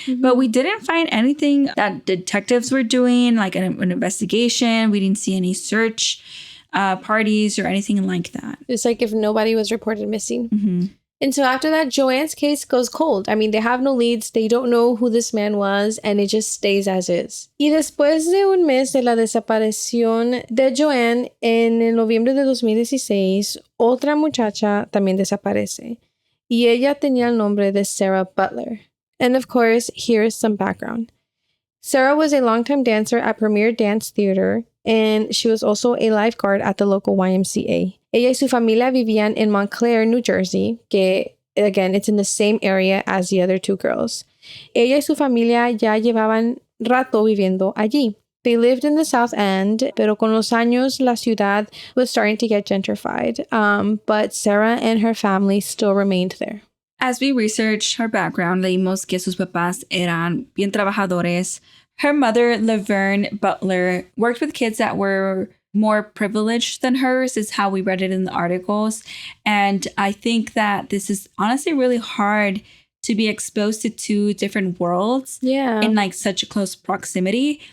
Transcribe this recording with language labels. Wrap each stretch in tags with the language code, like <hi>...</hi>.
<en>But we didn't find anything that detectives were doing, like an investigation. We didn't see any search parties or anything like that. It's like if nobody was reported missing. And so after that, Joanne's case goes cold. I mean, they have no leads. They don't know who this man was, and it just stays as is.</en> <es>Y después de un mes de la desaparición de Joanne, en el noviembre de 2016, otra muchacha también desaparece. Y ella tenía el nombre de Sarah Butler.</es> <en>And of course, here's some background. Sarah was a longtime dancer at Premier Dance Theater, and she was also a lifeguard at the local YMCA.</en> <es>Ella y su familia vivían en Montclair, New Jersey, que,</es> <en>again, it's in the same area as the other two girls.</en> <es>Ella y su familia ya llevaban rato viviendo allí.</es> <en>They lived in the South End,</en> <es>pero con los años la ciudad</es> <en>was starting to get gentrified. But Sarah and her family still remained there. As we researched her background,</en> <es>leímos que sus papás eran bien trabajadores.</es> <en>Her mother, Laverne Butler, worked with kids that were more privileged than hers, is how we read it in the articles. And I think that this is honestly really hard to be exposed to two different worlds in like such a close proximity.</en>